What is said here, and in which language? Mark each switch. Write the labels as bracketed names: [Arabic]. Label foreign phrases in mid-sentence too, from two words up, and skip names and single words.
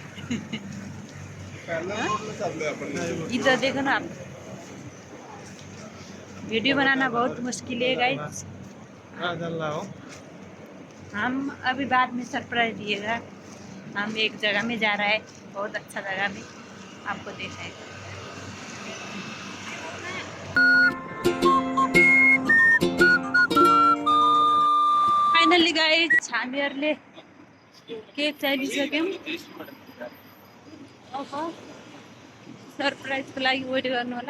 [Hindi] इधर देखो ना आप, वीडियो बनाना बहुत मुश्किल है गाइस। हम अभी बाद में सरप्राइज दिएगा। हम एक जगह में जा रहा है, बहुत अच्छा जगह में, आपको दिखाएगा। [English] finally guys [Nepali] हामीहरूले केक चाहिसक्यौँ। अब सरप्राइजको लागि वेट गर्नु होला।